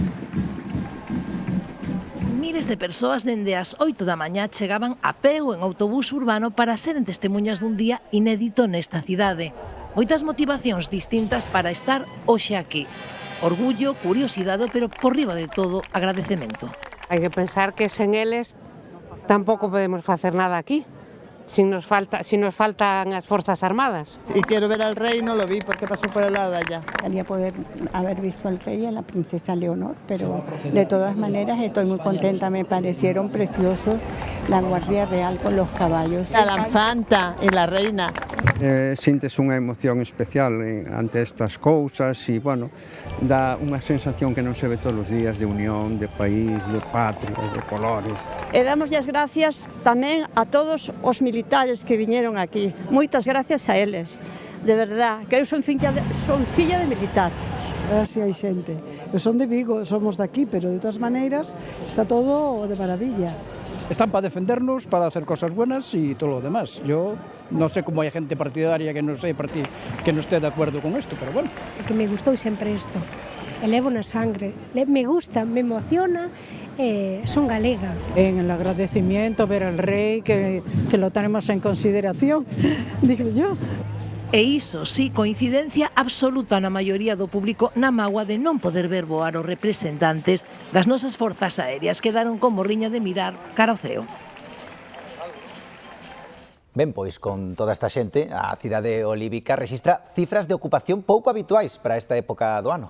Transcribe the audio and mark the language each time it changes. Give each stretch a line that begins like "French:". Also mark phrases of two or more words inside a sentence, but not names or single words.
Galician: Miles de persoas dende as 8 da mañá chegaban a pé ou en autobús urbano para seren testemunhas dun día inédito nesta cidade. Moitas motivacións distintas para estar hoxe aquí. Orgullo, curiosidade, pero por riba de todo, agradecemento. Hai que pensar que sen eles tampouco podemos facer nada aquí. Si nos faltan as Forzas Armadas.
Spanish: Y quiero ver al rey, no lo vi porque pasó por el lado de allá. Quería poder haber visto al rey y a la princesa Leonor, pero de todas maneras estoy muy contenta, me parecieron preciosos la Guardia Real con los caballos. La infanta y la reina.
Galician: Sintes unha emoción especial ante estas cousas e, bueno, dá unha sensación que non se ve todos os días de unión, de país, de patria, de colores. E damos as gracias tamén a todos os militares que viñeron aquí. Moitas gracias a eles, de verdad, que eu son filla de militar. Ahora sí hai xente. Eu son de Vigo, somos de aquí, pero de todas maneiras está todo de maravilla.
Spanish: Están para defendernos, para hacer cosas buenas y todo lo demás. Yo no sé cómo hay gente partidaria que no esté de acuerdo con esto, pero bueno.
Galician: Porque me gustou sempre isto. Elevo na sangre. Me gusta, me emociona, son galega.
Spanish: En el agradecimiento ver al rey, que lo tenemos en consideración, digo yo.
Galician: E iso, sí, coincidencia absoluta na maioría do público na mágoa de non poder ver voar os representantes das nosas forzas aéreas, quedaron con morriña de mirar cara ao ceo. Ben, pois, con toda esta xente, a cidade olívica rexistra cifras de ocupación pouco habituais para esta época do ano.